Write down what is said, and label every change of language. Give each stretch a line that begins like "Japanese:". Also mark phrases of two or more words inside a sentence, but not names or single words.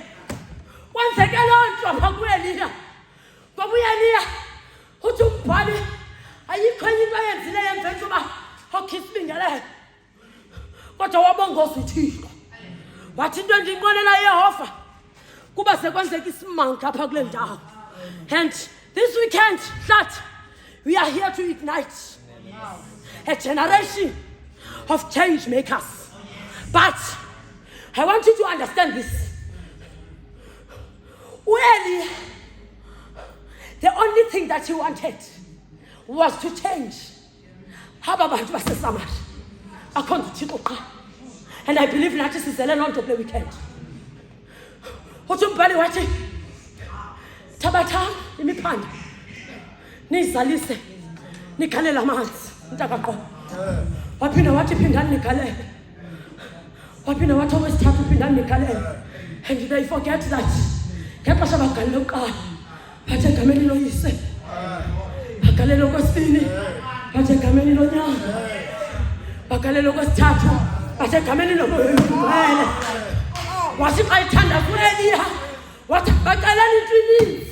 Xhosa: Kwenzeke loo nto apha ku-Eliya ngoba u-Eliya uthi umbhali ayikho enye into ayenzileyo emveni koba okhe isibingelele kodwa wabongoza uThixo. Wathi into endiyinqwenela Yehova kuba sekwenzeka isimanga apha kule ndawo.
English: And this weekend that we are here to ignite a generation of change makers. But I want you to understand this. Well, the only thing that he wanted was to change.
Xhosa: Abantu baseSamaria akhonza uThixo qha.
English: And I believe
Xhosa: nathi sizele loo nto kule weekend. Uthi umbhali wathi thabatha imiphanda niyizalise nigalele amanzi ntakaqo. Waphinda wathi phindani nigalele. Waphinda wathi okwesithathu phindani nigalele.
English: And they forget that
Xhosa: ngexesha bagalele uqala bathe egameni loyise bagalele okwesibini bathe egameni lonyana bagalele okwesithathu bathe egameni lomoya. Wathi xa ithanda ku-Eliya wathi baqalani into eninzi.